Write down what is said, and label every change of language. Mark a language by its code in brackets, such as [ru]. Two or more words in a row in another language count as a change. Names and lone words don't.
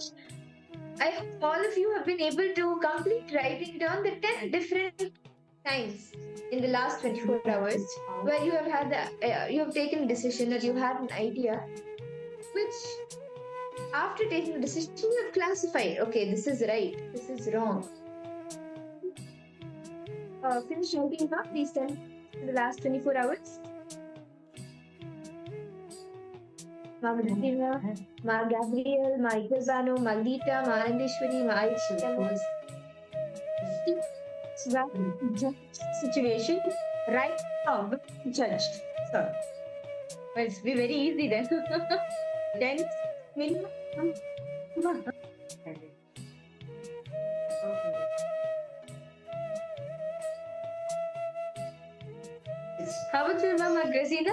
[en] I hope all of you have been able to complete writing down the 10 different times in the last 24 hours where you have had you have taken a decision or you had an idea which after taking a decision you have classified, okay, this is right, this is wrong. Finish writing down these 10 in the last 24 hours. Mamadina, Ma Gabriel, Ma Igazano, Ma Lita, Ma Anandeshwari, Ma Aisha. Situation right now judged. So, well, it's be very easy then. Then, how about you, Mama Grazina?